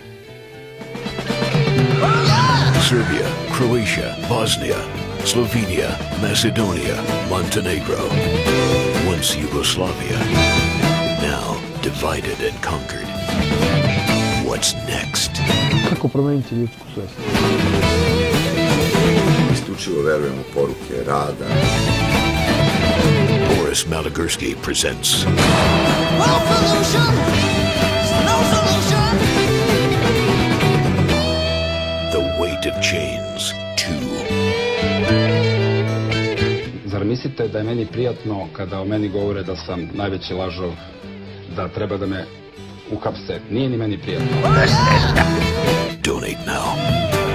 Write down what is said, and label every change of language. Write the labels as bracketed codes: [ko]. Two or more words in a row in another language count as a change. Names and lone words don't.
[en] Serbia, Croatia, Bosnia, Slovenia, Macedonia, Montenegro. Once Yugoslavia, now divided and conquered. What's next? [sr] Kako promeniti ljudsku svest? Isključivo verujem u poruke rada. [en] Boris Malagurski presents The Weight of Chains 2. [sr] Zar mislite da je meni prijatno kada o meni govore da sam najveći lažov, da treba da me uhapse? Nije ni meni prijatno. [en] Donate now.